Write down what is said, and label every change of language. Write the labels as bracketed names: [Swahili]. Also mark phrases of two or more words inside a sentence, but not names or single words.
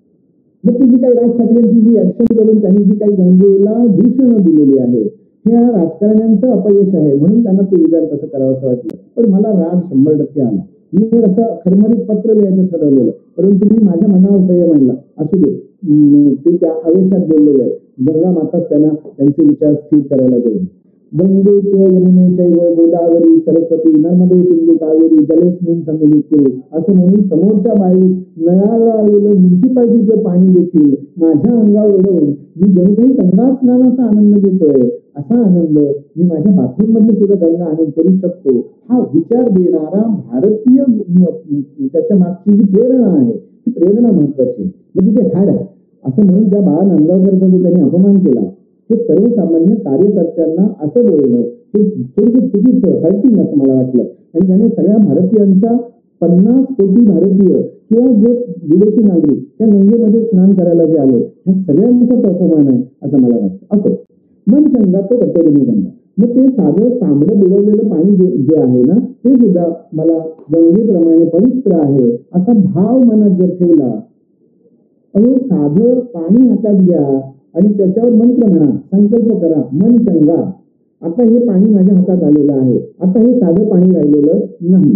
[Marathi] मग ती जी काही राज ठाकरेंची जी ऍक्शन करून त्यांनी जी काही गंगेला दूषण दिलेली आहे, हे या राजकारण्यांचं अपयश आहे, म्हणून त्यांना ते विचार कसं करावं असं वाटलं. पण मला राग 100% आला. मी हे असं खरमरीत पत्र लिहायचं ठरवलेलं, परंतु मी माझ्या मनावर संयम आणला. असू दे, ते त्या आवेशात बोललेले आहे. गंगा माताच त्यांना त्यांचे विचार स्थिर करायला देऊ. [Sanskrit] गंगेच यमुने चैव गोदावरी सरस्वती नर्मदे सिंधू कावेरी जलेस्मिन सन्निधिं कुरु [Marathi] असं म्हणून समोरच्या बाईत नळाला आलेलं म्युन्सिपाल्टीचं पाणी देखील माझ्या अंगावर उडवून मी जणू काही गंगा स्नानाचा आनंद घेतोय. असा आनंद मी माझ्या बाथरूम मध्ये सुद्धा गंगा आनंद करू शकतो. हा विचार देणारा भारतीय त्याच्या मागची जी प्रेरणा आहे ती प्रेरणा महत्वाची. म्हणजे ते हॅड असं म्हणून त्या बाळा नांदगावकरचा जो त्यांनी अपमान केला, हे सर्वसामान्य कार्यकर्त्यांना असं बोलणं हे थोडंसं चुकीचं, हर्टिंग असं मला वाटलं. आणि त्याने सगळ्या भारतीयांचा 50 कोटी भारतीय किंवा जे विदेशी नागरिक त्या गंगेमध्ये स्नान करायला जे आले, ह्या सगळ्यांचा तो अपमान आहे असं मला वाटतं. असो, [Hindi] मन चंगा तो कटोरी में गंगा. [Marathi] मग ते साधं तांबडं बुडवलेलं पाणी जे आहे ना, ते सुद्धा मला गंगेप्रमाणे पवित्र आहे असा भाव मनात जर ठेवला, अहो साधं पाणी हातात घ्या आणि त्याच्यावर मंत्र म्हणा, संकल्प करा, [Hindi] मन चंगा. [Marathi] आता हे पाणी माझ्या हातात आलेलं आहे, आता हे साधं पाणी राहिलेलं नाही.